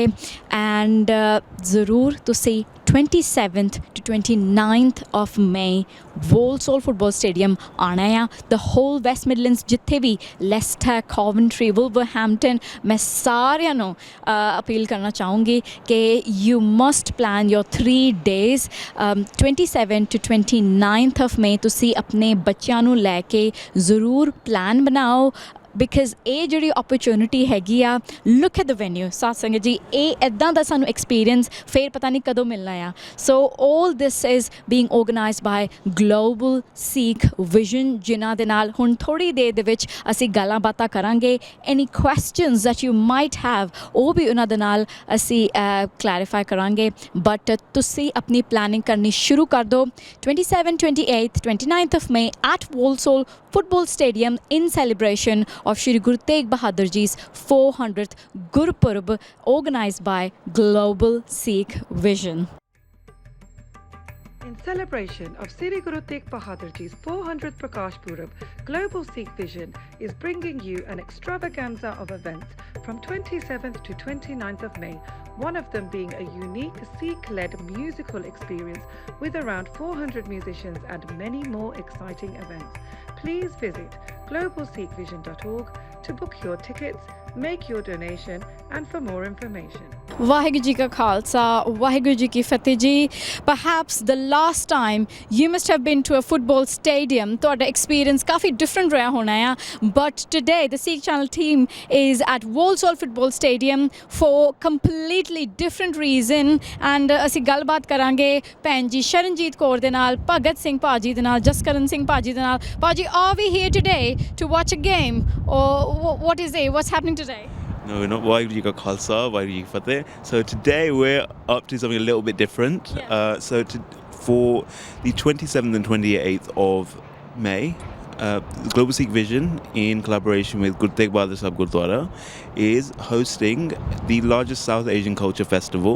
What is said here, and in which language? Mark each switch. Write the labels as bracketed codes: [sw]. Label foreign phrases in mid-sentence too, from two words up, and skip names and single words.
[pa] ਐਂਡ ਜ਼ਰੂਰ ਤੁਸੀਂ [en] 27th to 29th of May Walsall Football Stadium [pa] ਆਉਣਾ ਆ. [en] The whole West Midlands [pa] ਜਿੱਥੇ ਵੀ ਲੈਸਟਰ, ਕੋਵੈਂਟਰੀ, ਵੁਲਵਰਹੈਂਪਟਨ, ਮੈਂ ਸਾਰਿਆਂ ਨੂੰ ਅਪੀਲ ਕਰਨਾ ਚਾਹੂੰਗੀ ਕਿ [en] you must plan your 3 days. 27 to 29th of May [pa] ਤੁਸੀਂ ਆਪਣੇ ਬੱਚਿਆਂ ਨੂੰ ਲੈ ਕੇ ਜ਼ਰੂਰ ਪਲਾਨ ਬਣਾਓ, ਬਿਕਾਜ਼ ਇਹ ਜਿਹੜੀ ਓਪਰਚੁਨਿਟੀ ਹੈਗੀ ਆ, [en] look at the venue. [pa] ਸਾਧ ਸੰਗਤ ਜੀ, ਇਹ ਇੱਦਾਂ ਦਾ ਸਾਨੂੰ ਐਕਸਪੀਰੀਅੰਸ ਫਿਰ ਪਤਾ ਨਹੀਂ ਕਦੋਂ ਮਿਲਣਾ ਆ. [en] so all this is being organised by [pa] ਗਲੋਬਲ ਸਿੱਖ ਵਿਜ਼ਨ, ਜਿਨ੍ਹਾਂ ਦੇ ਨਾਲ ਹੁਣ ਥੋੜ੍ਹੀ ਦੇਰ ਦੇ ਵਿੱਚ ਅਸੀਂ ਗੱਲਾਂ ਬਾਤਾਂ ਕਰਾਂਗੇ. [en] any questions that you might have [pa] ਉਹ ਵੀ ਉਹਨਾਂ ਦੇ ਨਾਲ ਅਸੀਂ ਕਲੈਰੀਫਾਈ ਕਰਾਂਗੇ. ਬਟ ਤੁਸੀਂ ਆਪਣੀ ਪਲੈਨਿੰਗ ਕਰਨੀ ਸ਼ੁਰੂ ਕਰ ਦਿਓ. [en] 27, 28, 29th of May at Walsall Football Stadium in celebration of Shri Guru Tegh Bahadur Ji's 400th Gurpurab, organised by Global Sikh Vision. In celebration of Sri Guru Tegh Bahadur Ji's 400th Prakash Purab, Global Sikh Vision is bringing you an extravaganza of events from 27th to 29th of May, one of them being a unique Sikh-led musical experience with around 400 musicians and many more exciting events. Please visit globalsikhvision.org to book your tickets, make your donation, and for more information. [pa] ਵਾਹਿਗੁਰੂ ਜੀ ਕਾ ਖ਼ਾਲਸਾ, ਵਾਹਿਗੁਰੂ ਜੀ ਕੀ ਫ਼ਤਹਿ ਜੀ. [en] Perhaps the last time you must have been to a football stadium, [pa] ਤੁਹਾਡਾ experience ਕਾਫੀ different ਰਿਹਾ ਹੋਣਾ ਆ. [en] But today the Sikh Channel team is at Walsall Football Stadium for completely different reason. [pa] And ਅਸੀਂ ਗੱਲਬਾਤ ਕਰਾਂਗੇ ਭੈਣ ਜੀ ਸ਼ਰਨਜੀਤ ਕੌਰ ਦੇ ਨਾਲ, ਭਗਤ ਸਿੰਘ ਭਾਜੀ ਦੇ ਨਾਲ, ਜਸਕਰਨ ਸਿੰਘ ਭਾਜੀ ਦੇ ਨਾਲ. [en] Paji, are we here today to watch a game, or what's happening today? No, we're not. [pa] ਵਾਹਿਗੁਰੂ ਜੀ ਕਾ ਖ਼ਾਲਸਾ, ਵਾਹਿਗੁਰੂ ਜੀ ਕੀ ਫ਼ਤਹਿ. [en] So today we're up to something a little bit different. Yeah. For the 27th and 28th of May, Global Sikh Vision, in collaboration with Guru Tegh Bahadur Sahib Gurdwara, is hosting the largest South Asian culture festival.